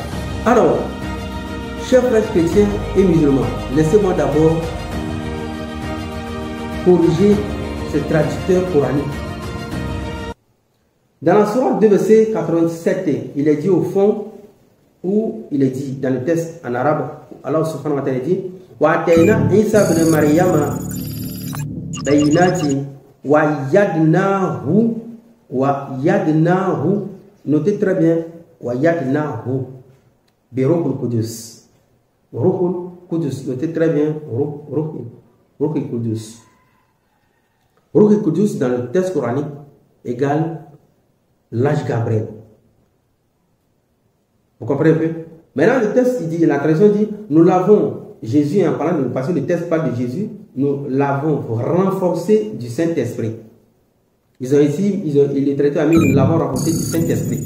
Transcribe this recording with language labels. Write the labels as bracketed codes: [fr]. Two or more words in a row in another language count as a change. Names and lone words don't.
[fr] Alors, chers frères chrétiens et musulmans, laissez-moi d'abord corriger ce traducteur coranique. Dans la sourate 2, verset 87, il est dit au fond, où il est dit dans le texte en arabe, [ar] الله سبحانه وتعالى dit وآتينا عيسى ابن مريم البينات وأيدناه, [fr] notez très bien, [ar] وأيدناه بروح القدس. روح القدس, [fr] notez très bien, [ar] روح القدس. روح القدس [fr] dans le texte coranique égale l'ange Gabriel. Vous comprenez un peu? Maintenant, le texte, il dit, la traduction dit, nous l'avons, Jésus, en parlant de nous, parce que le texte parle de Jésus, nous l'avons renforcé du Saint-Esprit. Ils ont ici, les traducteurs ont mis, nous l'avons renforcé du Saint-Esprit.